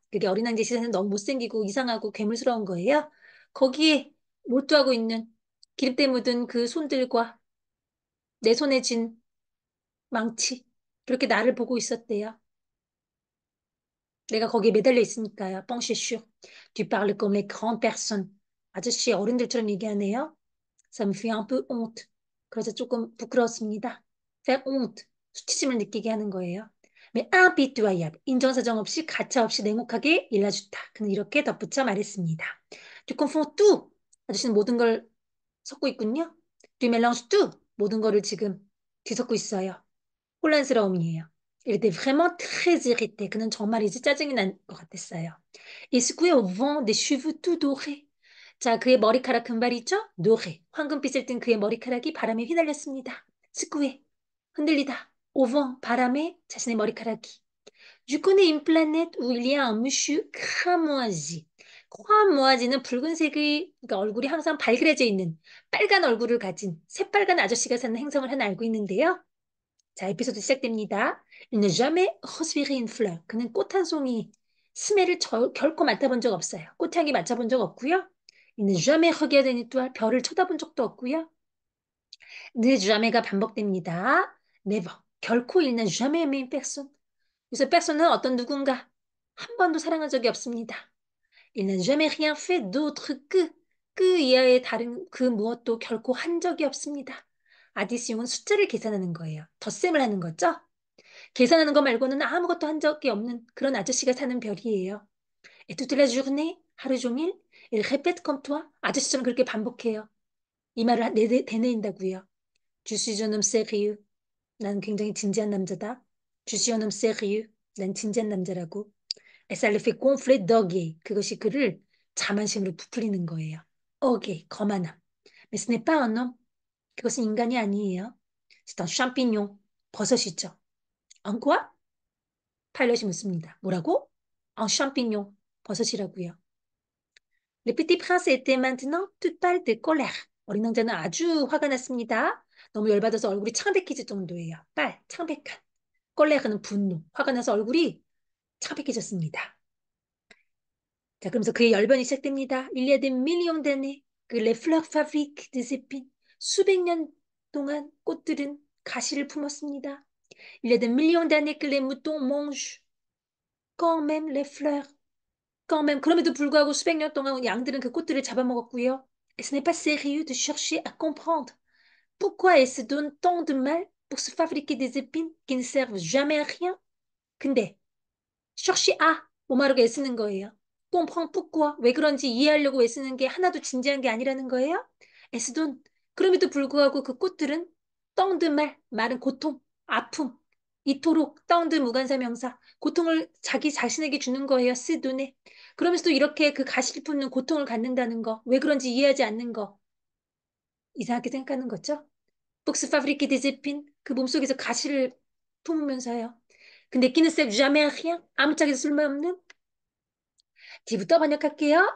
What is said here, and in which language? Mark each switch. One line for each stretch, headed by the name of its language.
Korean: 그게 어린 왕제 시선은 너무 못생기고 이상하고 괴물스러운 거예요. 거기에 몰두하고 있는 기름때 묻은 그 손들과 내 손에 쥔 망치. 그렇게 나를 보고 있었대요. 내가 거기에 매달려 있으니까요. 뻥시슈.
French: Tu parles comme les grandes personnes.
Korean: 아저씨 어른들처럼 얘기하네요.
French: Ça me fait un peu honte.
Korean: 그래서 조금 부끄러웠습니다.
French: faire honte.
Korean: 수치심을 느끼게 하는 거예요.
French: Mais impitoyable.
Korean: 인정사정 없이 가차 없이 냉혹하게 일러주다. 그는 이렇게 덧붙여 말했습니다.
French: Tu confonds tout.
Korean: 아저씨는 모든 걸 섞고 있군요.
French: Tu mélanges tout.
Korean: 모든 거를 지금 뒤섞고 있어요. 혼란스러움이에요.
French: Il était vraiment très irrité.
Korean: 그는 정말 이제 짜증이 난 것 같았어요.
French: Il secouait au vent des cheveux tout dorés.
Korean: 자, 그의 머리카락 금발이죠?
French: doré.
Korean: 황금빛을 띤 그의 머리카락이 바람에 휘날렸습니다.
French: secouer.
Korean: 흔들리다.
French: au vent.
Korean: 바람에 자신의 머리카락이.
French: Je connais une planète où il y a un monsieur cramoisi.
Korean: cramoisi는 붉은색의 그러니까 얼굴이 항상 발그레져 있는 빨간 얼굴을 가진 새빨간 아저씨가 사는 행성을 하나 알고 있는데요. 자, 에피소드 시작됩니다.
French: Il n'a jamais respiré une fleur.
Korean: 그는 꽃 한 송이 스멜을 결코 맡아본 적 없어요. 꽃향기 맡아본 적 없고요.
French: Il n'a jamais regardé une étoile.
Korean: 별을 쳐다본 적도 없고요. ne jamais,가 반복됩니다.
English: never.
Korean: 결코
French: il n'a jamais aimé une personne.
Korean: 그래서 personne은 어떤 누군가 한 번도 사랑한 적이 없습니다.
French: Il n'a jamais rien fait d'autre que
Korean: 이하의 다른 그 무엇도 결코 한 적이 없습니다. 아디시용은 숫자를 계산하는 거예요. 덧셈을 하는 거죠. 계산하는 거 말고는 아무것도 한 적이 없는 그런 아저씨가 사는 별이에요.
French: Et toute la journée,
Korean: 하루 종일,
French: il répète comme toi.
Korean: 아저씨처럼 그렇게 반복해요. 이 말을 되뇌인다고요.
French: Je suis un homme sérieux.
Korean: 난 굉장히 진지한 남자다.
French: Je suis un homme sérieux.
Korean: 난 진지한 남자라고.
French: Et ça le fait gonfler d'orgueil.
Korean: 그것이 그를 자만심으로 부풀리는 거예요. orgueil, 거만함.
French: Mais ce n'est pas un homme.
Korean: 그것은 인간이 아니에요.
French: C'est un champignon.
Korean: 버섯이죠.
French: En quoi?
Korean: 파일럿이 묻습니다. 뭐라고?
French: Un champignon.
Korean: 버섯이라고요.
French: Le petit prince était maintenant tout pâle de colère.
Korean: 어린 왕자는 아주 화가 났습니다. 너무 열받아서 얼굴이 창백해질 정도예요. 빨, 창백한. 꼴레르는 분노. 화가 나서 얼굴이 창백해졌습니다. 자, 그러면서 그의 열변이 시작됩니다.
French: Il y a des millions d'années que les fleurs fabriquent des épines.
Korean: 수백 년 동안 꽃들은 가시를 품었습니다.
French: Il y a des millions d'années que les moutons mangent quand même les fleurs. quand même,
Korean: 그럼에도 불구하고 수백 년 동안 양들은 그 꽃들을 잡아먹었고요.
French: Et ce n'est pas sérieux de chercher à comprendre pourquoi elles se donnent tant de mal pour se fabriquer des épines qui ne servent jamais à rien.
Korean: 근데 chercher à 뭐하려고 애쓰는 거예요.
French: comprendre pourquoi
Korean: 왜 그런지 이해하려고 애쓰는 게 하나도 진지한 게 아니라는 거예요.
French: elles se donnent
Korean: 그럼에도 불구하고 그 꽃들은
French: tant de mal
Korean: 말은 고통, 아픔 이토록 tant de 무관사명사 고통을 자기 자신에게 주는 거예요. se donner 그러면서도 이렇게 그 가시를 품는 고통을 갖는다는 거, 왜 그런지 이해하지 않는 거, 이상하게 생각하는 거죠.
French: Pour se fabriquer des épines,
Korean: 그 몸속에서 가시를 품으면서요. 근데
French: qui ne servent jamais à rien,
Korean: 아무짝에도 쓸모없는, 뒤부터 번역할게요.